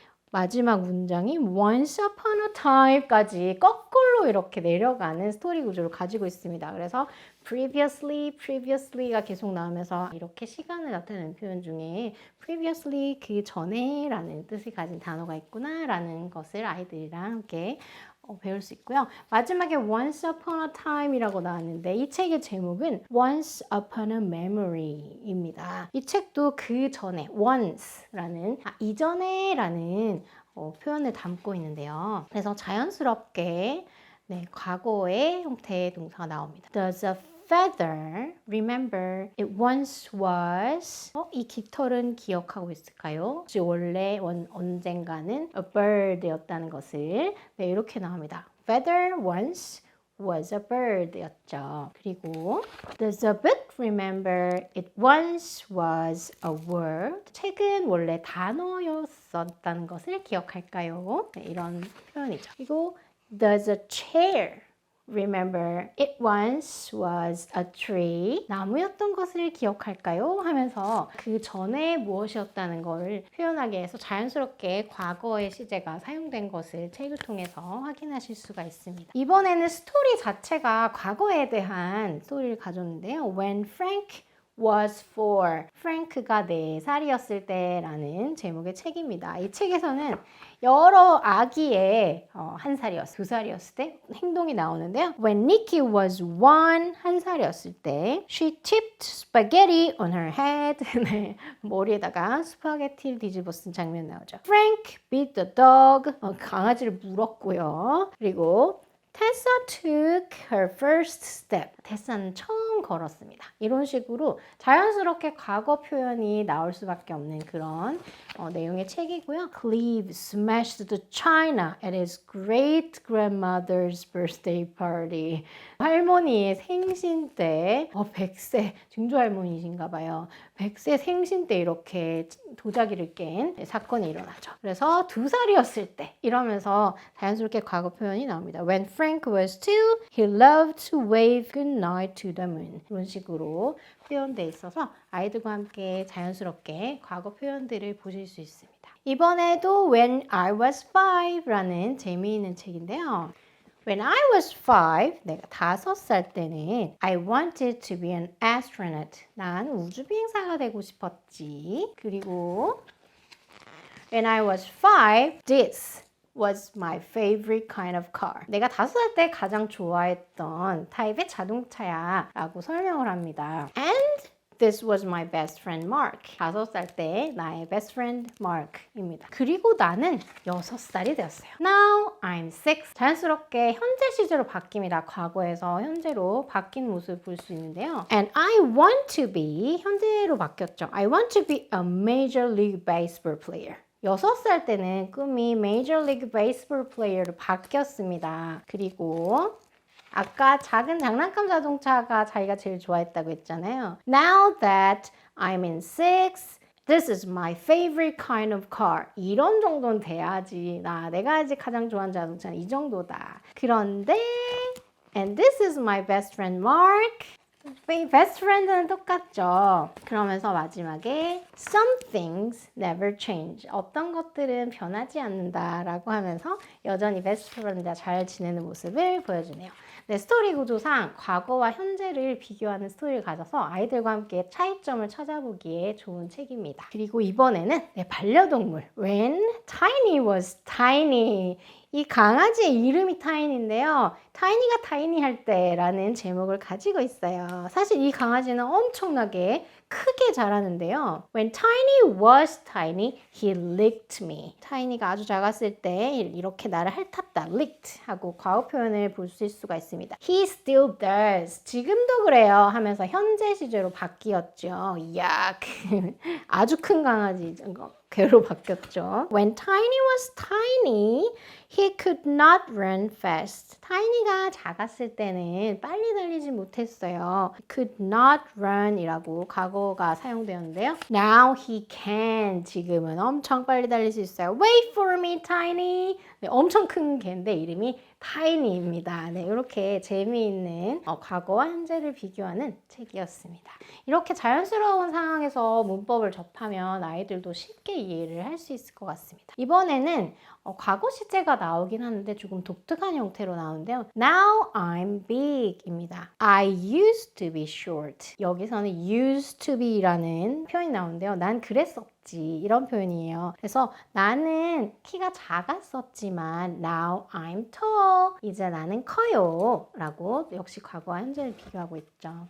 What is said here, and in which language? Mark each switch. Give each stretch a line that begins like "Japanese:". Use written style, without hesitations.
Korean: 마지막 문장이
English: once upon a time
Korean: 까지 거꾸로 이렇게 내려가는 스토리 구조를 가지고 있습니다. 그래서 previously가 계속 나오면서 이렇게 시간을 나타내는 표현 중에 previously 그 전에 라는 뜻을 가진 단어가 있구나 라는 것을 아이들이랑 함께 배울 수 있고요. 마지막에
English: once upon a time
Korean: 이라고 나왔는데 이 책의 제목은
English: once upon a memory
Korean: 입니다. 이 책도 그 전에 once라는 이전에 라는 표현을 담고 있는데요. 그래서 자연스럽게 과거의 형태의 동사가 나옵니다.
English: Does a feather remember it once was?
Korean: 이 깃털은 기억하고 있을까요? 원래 언젠가는
English: a bird
Korean: 였다는 것을 이렇게 나옵니다.
English: Feather once was a bird였죠.
Korean: 그리고
English: Does a book remember it once was a word?
Korean: 책은 원래 단어였었다는 것을 기억할까요? 이런 표현이죠.
English: 그리고 Does a chair remember it once was a tree?
Korean: 나무였던 것을 기억할까요? 하면서 그 전에 무엇이었다는 걸 표현하기 위해서 자연스럽게 과거의 시제가 사용된 것을 책을 통해서 확인하실 수가 있습니다. 이번에는 스토리 자체가 과거에 대한 스토리를 가져오는데요.
English: When Frank was 4.
Korean: 프랭크가 4살이었을 때라는 제목의 책입니다. 이 책에서는 여러 아기의 1살이었을, 2살이었을 때 행동이 나오는데요.
English: When Nikki was 1,
Korean: 1살이었을 때
English: she tipped spaghetti on her head.
Korean: 네, 머리에다가 스파게티를 뒤집어 쓴 장면 나오죠.
English: Frank beat the dog.
Korean: 강아지를 물었고요. 그리고
English: Tessa took her first step.
Korean: 테사는 처음 걸었습니다. 이런 식으로 자연스럽게 과거 표현이 나올 수밖에 없는 그런 내용의 책이고요.
English: Cleve smashed the china at his great grandmother's birthday party.
Korean: 할머니의 생신 때 100세 증조 할머니신가 봐요. 100세 생신 때 이렇게 도자기를 깬 사건이 일어나죠. 그래서 2살이었을 때 이러면서 자연스럽게 과거 표현이 나옵니다.
English: When Frank was 2, he loved to wave goodnight to the moon.
Korean: 이런 식으로 표현되어 있어서 아이들과 함께 자연스럽게 과거 표현들을 보실 수 있습니다. 이번에도 When I was 5라는 재미있는 책인데요.
English: When I was 5,
Korean: 내가 5살 때는
English: I wanted to be an astronaut.
Korean: 난 우주비행사가 되고 싶었지.
English: 그리고 When I was 5, this was my favorite kind of car.
Korean: 내가 5살 때 가장 좋아했던 타입의 자동차야 라고 설명을 합니다.
English: And this was my best friend Mark.
Korean: 5살 때 나의
English: best friend
Korean: Mark입니다. 그리고 나는 6살이 되었어요.
English: Now I'm 6.
Korean: 자연스럽게 현재 시제로 바뀝니다. 과거에서 현재로 바뀐 모습을 볼 수 있는데요.
English: And I want to be,
Korean: 현재로 바뀌었죠.
English: I want to be a major league baseball player.
Korean: 6살 때는 꿈이 Major League Baseball 플레이어로 바뀌었습니다. 그리고 아까 작은 장난감 자동차가 자기가 제일 좋아했다고 했잖아요.
English: Now that I'm in 6, this is my favorite kind of car.
Korean: 이런 정도는 돼야지. 내가 아직 가장 좋아하는 자동차는 이 정도다. 그런데
English: And this is my best friend Mark.
Korean: 베스트 프렌드는 똑같죠. 그러면서 마지막에
English: Some things never change.
Korean: 어떤 것들은 변하지 않는다라고 하면서 여전히 베스트 프렌드와 잘 지내는 모습을 보여주네요. 네, 스토리 구조상 과거와 현재를 비교하는 스토리를 가져서 아이들과 함께 차이점을 찾아보기에 좋은 책입니다. 그리고 이번에는 반려동물
English: When Tiny was tiny.
Korean: 이 강아지의 이름이 타이니인데요. 타이니가 타이니 할 때라는 제목을 가지고 있어요. 사실 이 강아지는 엄청나게 크게 자라는데요. When Tiny was tiny, he licked me. 타이니가 아주 작았을 때 이렇게 나를 핥았다. licked 하고 과거 표현을 볼 수 있을 수가 있습니다.
English: He still does.
Korean: 지금도 그래요 하면서 현재 시제로 바뀌었죠. 이야, 아주 큰 강아지. 괴로 바뀌었죠.
English: When Tiny was tiny, he could not run fast.
Korean: 타이니가 작았을 때는 빨리 달리지 못했어요.
English: could not run
Korean: 이라고 과거가 사용되었는데요.
English: Now he can.
Korean: 지금은 엄청 빨리 달릴 수 있어요.
English: Wait for me, Tiny.
Korean: 네, 엄청 큰 개인데 이름이 타이니입니다. 네, 이렇게 재미있는 과거와 현재를 비교하는 책이었습니다. 이렇게 자연스러운 상황에서 문법을 접하면 아이들도 쉽게 이해를 할 수 있을 것 같습니다. 이번에는 과거 시제가 나오긴 하는데 조금 독특한 형태로 나오는데요.
English: Now I'm big 입니다. I used to be short.
Korean: 여기서는
English: used to be
Korean: 라는 표현이 나오는데요. 난 그랬었지. 이런 표현이에요. 그래서 나는 키가 작았었지만
English: now I'm tall.
Korean: 이제 나는 커요. 라고 역시 과거와 현재를 비교하고 있죠.